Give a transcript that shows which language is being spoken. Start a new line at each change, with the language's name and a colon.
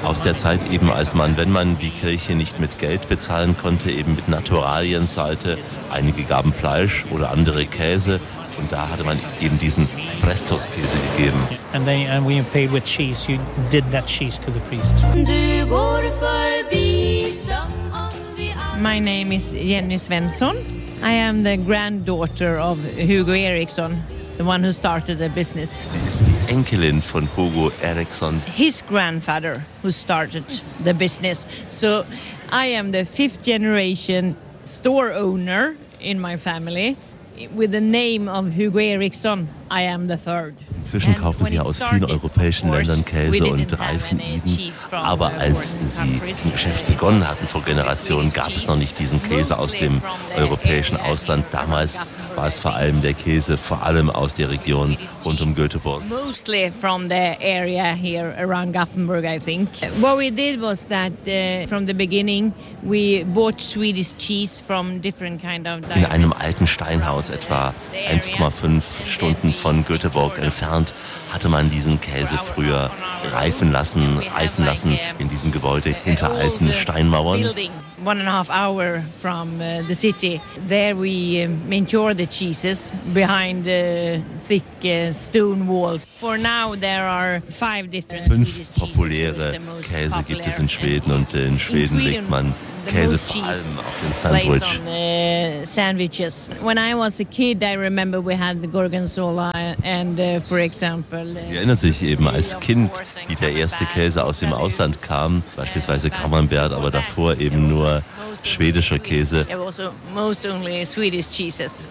German: Aus der Zeit eben als man wenn man die Kirche nicht mit Geld bezahlen konnte eben mit Naturalien zahlte, einige gaben Fleisch oder andere Käse und da hatte man eben diesen Prestos Käse gegeben.
English: And then and when you paid with cheese you did that cheese to the priest. My name is Jenny Svensson. I am the granddaughter of Hugo Eriksson, the one who started the business.
German: Ist die Enkelin von Hugo Eriksson.
English: His grandfather who started the business. So I am the fifth generation store owner in my family. With the name of Hugo Eriksson, I am the third.
German: Inzwischen kaufen sie aus vielen europäischen Ländern Käse und reifen ihn. Aber als sie das Geschäft begonnen hatten vor Generationen, gab es noch nicht diesen Käse aus dem europäischen Ausland. Damals war es vor allem der Käse, vor allem aus der Region rund um Göteborg.
English: Mostly from the area here around Gothenburg, I think. What we did was that from the beginning we bought Swedish cheese from different kind of.
German: In einem alten Steinhaus etwa 1,5 Stunden von Göteborg entfernt hatte man diesen Käse früher reifen lassen in diesem Gebäude hinter alten Steinmauern.
English: One and a half hour from the city. There we mature the cheeses behind thick stone walls. For now there are five different Swedish cheeses.
German: Fünf populäre Käse gibt es in Schweden und in Schweden legt man Käse vor allem auf den Sandwich.
English: Sandwiches. When I was a kid, I remember we had the Gorgonzola and for example.
German: Sie erinnert sich eben als Kind, wie der erste Käse aus dem Ausland kam, beispielsweise Camembert, aber davor eben nur schwedischer Käse.
English: Also most only Swedish cheeses.